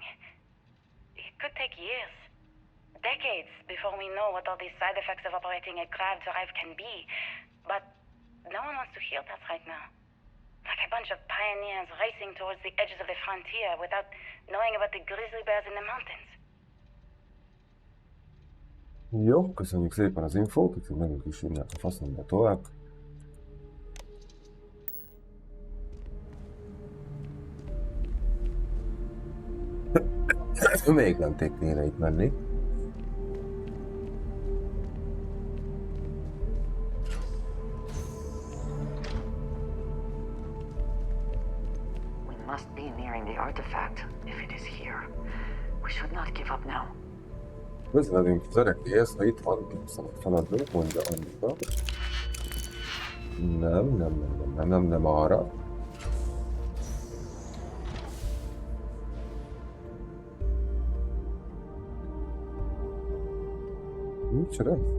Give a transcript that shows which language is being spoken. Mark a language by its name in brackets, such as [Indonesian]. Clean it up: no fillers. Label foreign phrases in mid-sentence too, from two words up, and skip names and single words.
[English] It could take years, decades, before we know what all the side effects of operating a grav drive can be. But no one wants to hear that right now. Like a bunch of pioneers racing towards the edges of the frontier without knowing about the grizzly bears in the mountains. [Hungarian] Jó, köszönjük szépen az infót, úgyhogy megyünk is innen a faszomba tovább. Még nem kéne itt menni. [English] We must be nearing the artifact, if it is here. We should not give up now. [Hungarian] Közeledünk az ereklyéhez, ha itt van, nem szabad feladnunk, mondja Annika. Nem arra. Micsoda?